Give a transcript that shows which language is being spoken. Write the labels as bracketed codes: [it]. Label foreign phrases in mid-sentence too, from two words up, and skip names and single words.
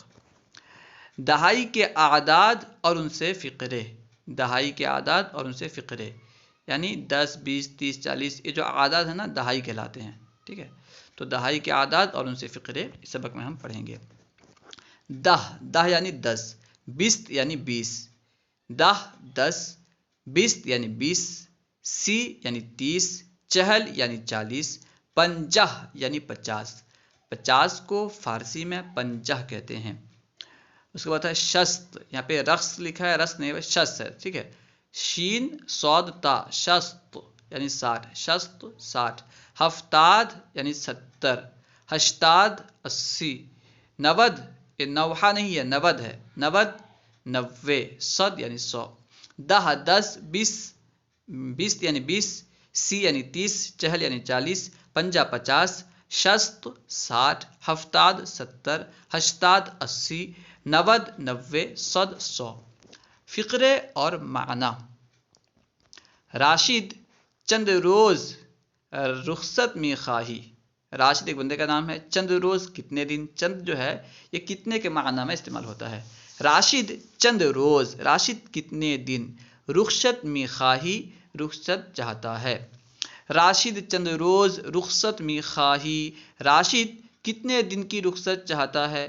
[ur] دہائی کے اعداد اور ان سے فقرے، دہائی کے اعداد اور ان سے فقرے یعنی 10 20 30 40 یہ جو اعداد ہیں نا دہائی کہلاتے ہیں، ٹھیک ہے؟ تو دہائی کے اعداد اور ان سے فقرے اس سبق میں ہم پڑھیں گے۔ دہ یعنی 10، بیست یعنی 20، 10 10، بیست یعنی 20، سی یعنی 30، چہل یعنی 40، پنجہ یعنی 50، 50 کو فارسی میں پنجہ کہتے ہیں۔ اس کے بعد ہے شست، یہاں پہ رقص لکھا ہے، رقص نہیں ہے، شست ہے، ٹھیک ہے؟ شین صاد تا، شست یعنی 60، شست 60۔ ہفتاد یعنی 70، ہشتاد 80، 90 یہ نوحہ نہیں ہے، 90 ہے، 90 90، صد یعنی 100۔ دہ 10 20، بیست یعنی 20، سی یعنی 30، چہل یعنی 40، پنجہ 50، شست 60، ہفتاد 70، ہشتاد 80، 90 90، صد 100۔ فقرے اور معنی۔ [fa] راشد چند روز رخصت می خواہی، [ur] راشد ایک بندے کا نام ہے، [fa] چند روز [ur] کتنے دن، چند جو ہے یہ کتنے کے معنی میں استعمال ہوتا ہے۔ [fa] راشد چند روز، [ur] راشد کتنے دن، [fa] رخصت می خواہی [ur] رخصت چاہتا ہے۔ [fa] راشد چند روز رخصت می خواہی، [ur] راشد کتنے دن کی رخصت چاہتا ہے۔